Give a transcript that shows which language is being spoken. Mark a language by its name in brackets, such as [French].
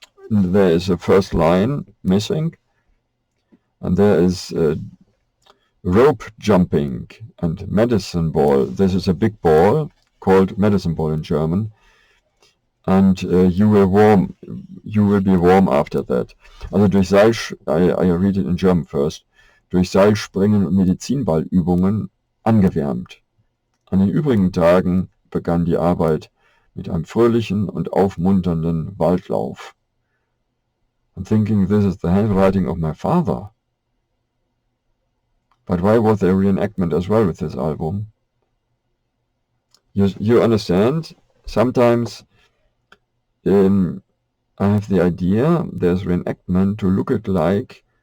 [English] And there is a first line missing, and there is rope jumping and medicine ball. This is a big ball called medicine ball in German, and you will be warm after that. [German] Also durch [English] I read it in German first. [German] Durch Seilspringen und Medizinballübungen angewärmt. An den übrigen Tagen begann die Arbeit mit einem fröhlichen und aufmunternden Waldlauf. [English] I'm thinking this is the handwriting of my father. But why was there a reenactment as well with this album? You understand? Sometimes I have the idea there's reenactment to look it like